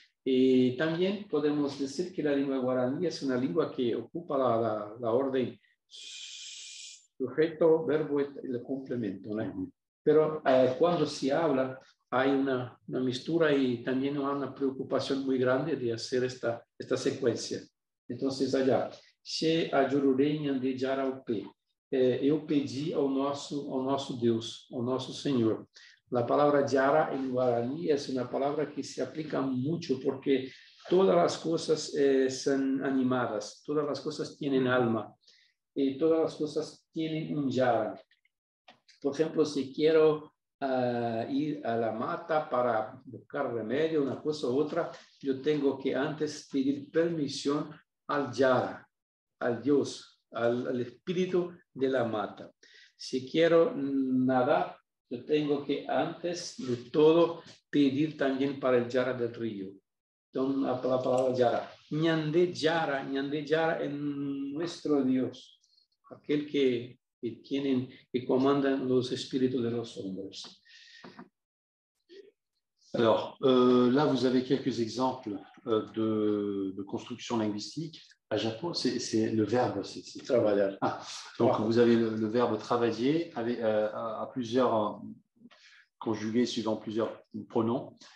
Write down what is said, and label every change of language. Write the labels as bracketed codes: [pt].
[es] Y también podemos decir que la lengua guaraní es una lengua que ocupa la orden sujeto, verbo y el complemento, ¿no? Pero cuando se habla hay una mistura y también una preocupación muy grande de hacer esta secuencia. Entonces, allá, [gn] She ajururei de Jaraupé. [pt] Eu pedi ao nosso Deus, ao nosso Senhor. [es] La palabra Yara en guaraní es una palabra que se aplica mucho porque todas las cosas son animadas, todas las cosas tienen alma y todas las cosas tienen un Yara. Por ejemplo, si quiero ir a la mata para buscar remedio, una cosa u otra, yo tengo que antes pedir permisión al Yara, al Dios, al espíritu de la mata. Si quiero nadar, yo tengo que antes de todo pedir también para el Yara del río. Entonces, la palabra Yara. Ñande Yara es nuestro Dios, aquel que comandan los espíritus de los hombres. [fr] Alors, là, vous avez quelques exemples de construction linguistique. À Japon, c'est le verbe, c'est travailler. Donc, vous avez le verbe travailler avec, à plusieurs conjugués suivant plusieurs pronoms.